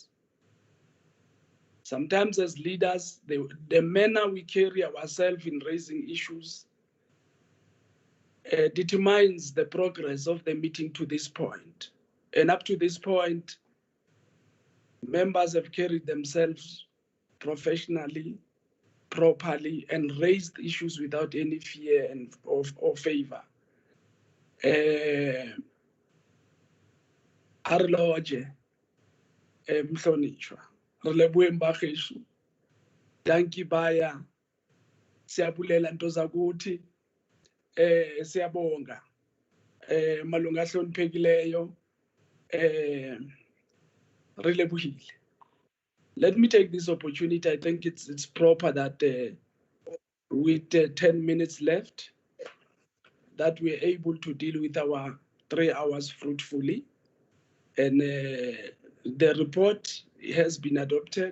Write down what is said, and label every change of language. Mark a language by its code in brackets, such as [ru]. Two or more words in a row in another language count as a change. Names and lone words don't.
[en] Sometimes as leaders, the manner we carry ourselves in raising issues determines the progress of the meeting to this point. And up to this point, members have carried themselves professionally, properly, and raised issues without any fear or favor. [st] Arloje, mhlonishwa, re leboheng bagesho. [xh] Dankie baya, siyabulela nto zakuthi, siyabonga, malunga ahloniphekileyo, [st] re lebohile. [en] Let me take this opportunity. I think it's proper that with 10 minutes left, that we're able to deal with our 3 hours fruitfully. And the report has been adopted.